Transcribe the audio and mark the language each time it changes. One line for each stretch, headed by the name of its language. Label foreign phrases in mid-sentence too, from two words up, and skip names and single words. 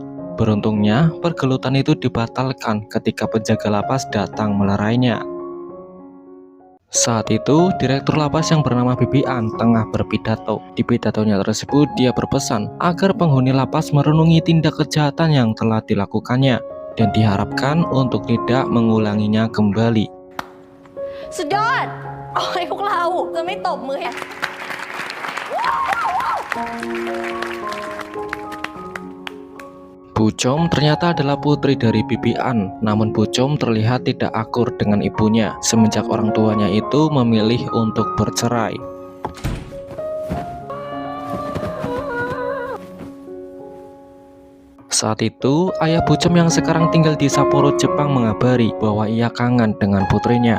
Indonesian: Beruntungnya pergelutan itu dibatalkan ketika penjaga lapas datang melerainya. Saat itu direktur lapas yang bernama Bibian tengah berpidato. Di pidatonya tersebut dia berpesan agar penghuni lapas merenungi tindak kejahatan yang telah dilakukannya dan diharapkan untuk tidak mengulanginya kembali.
Thai: สุดยอดเอาให้พวกเราจะไม่ตบมือ
Indonesian: Bucom ternyata adalah putri dari Bibian. Namun Bucom terlihat tidak akur dengan ibunya semenjak orang tuanya itu memilih untuk bercerai. Saat itu, ayah Bucom yang sekarang tinggal di Sapporo, Jepang mengabari bahwa ia kangen dengan putrinya.